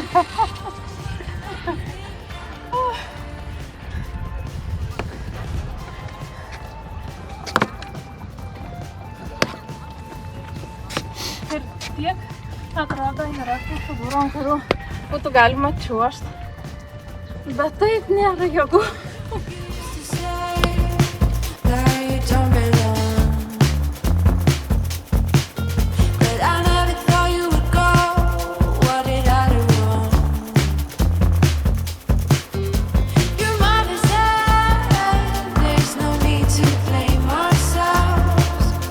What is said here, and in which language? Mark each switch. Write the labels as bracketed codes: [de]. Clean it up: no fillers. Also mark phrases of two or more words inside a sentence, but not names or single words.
[lt] Ir tiek, atrodo, yra tų figūrų, ant kurių būtų galima čiuožti. Bet taip nėra jėgų. [en] Used to say that you don't belong, but I never thought you would go. What did I do wrong? Your mother said there's no need to blame ourselves.